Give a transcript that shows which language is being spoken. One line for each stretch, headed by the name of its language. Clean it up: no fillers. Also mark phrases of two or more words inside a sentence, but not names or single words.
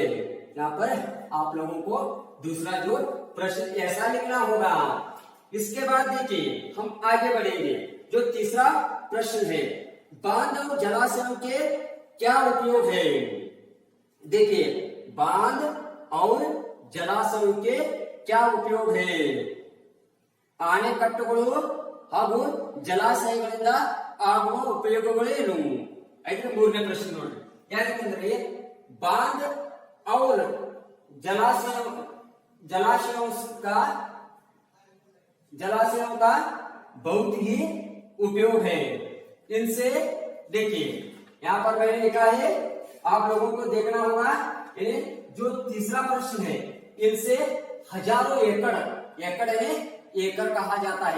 Hindi: यहाँ पर आप लोगों को दूसरा जो प्रश्न ऐसा लिखना होगा। इसके बाद देखिए हम आगे बढ़ेंगे। जो तीसरा प्रश्न है, बांध और जलाशयों के क्या उपयोग है? देखिए, बांध और जलाशयों के क्या उपयोग है?
Kannada: ಆಣೆಕಟ್ಟುಗಳು ಹಾಗೂ ಜಲಾಶಯಗಳಿಂದ ಆಗುವ ಉಪಯೋಗಗಳೇನು? ಐದನೇ ಮೂರನೇ ಪ್ರಶ್ನೆ ನೋಡ್ರಿ. ಯಾಕಂದ್ರೆ
Hindi: बांध और जलाशयों का बहुत ही उपयोग है। इनसे देखिए, यहाँ पर मैंने लिखा है, आप लोगों को देखना होगा, जो तीसरा प्रश्न है, इनसे हजारों एकड़ एकड़ कहा जाता है।